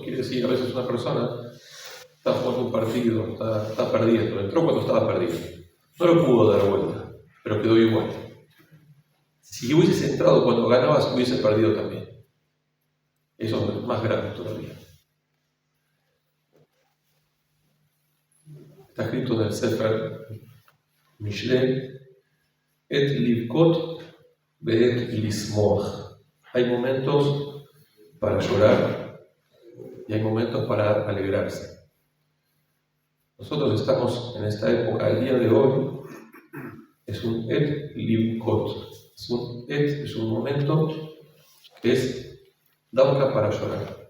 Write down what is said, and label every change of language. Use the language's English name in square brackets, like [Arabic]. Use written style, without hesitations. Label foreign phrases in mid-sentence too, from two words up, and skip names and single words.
[Spanish] Quiere decir, a veces una persona está jugando un partido, está perdiendo, entró cuando estaba perdido, no lo pudo dar vuelta, pero quedó igual. Si hubieses entrado cuando ganabas, hubiese perdido también. Eso es más grave todavía. Está escrito en el Sefer Mishlei: [Hebrew] עת לבכות ועת לשמוח. [Spanish] Hay momentos para llorar y hay momentos para alegrarse. Nosotros estamos en esta época, el día de hoy es un [Hebrew] עת לבכות. [Spanish] Es un momento que es dauka para llorar.